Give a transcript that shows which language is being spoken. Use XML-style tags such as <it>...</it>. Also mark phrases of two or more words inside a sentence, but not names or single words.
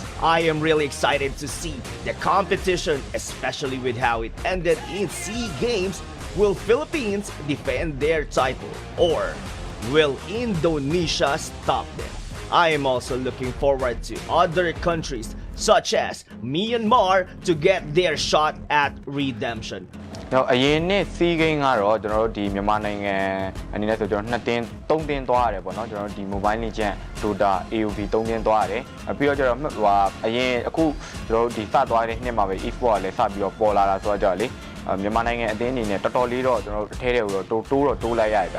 <en>I am really excited to see the competition, especially with how it ended in SEA Games. Will Philippines defend their title, or will Indonesia stop them? I am also looking forward to other countries such as Myanmar to get their shot at redemption.</en> <my>အရင်နှစ် SEA Game ကတော့ကျွန်တော်တို့ဒီမြန်မာနိုင်ငံအနေနဲ့ဆိုကျွန်တော်2တင်း3တင်းသွားရတယ်ပေါ့နော်ကျွန်တော်တို့ဒီ Mobile Legends Dota AOV 3တင်းသွားရတယ်ပြီးတော့ကျွန်တော်အရင်အခုကျွန်တော်တို့ဒီစသွားတဲ့နှစ်မှာပဲ Esports ကလည်းစပြီးတော့ပေါ်လာတာဆိုတော့ကြာလေမြန်မာနိုင်ငံအသင်းအနေနဲ့တော်တော်လေးတော့ကျွန်တော်တို့အထဲထဲကိုတော့တိုးလိုက်ရတယ်ဗျ</my>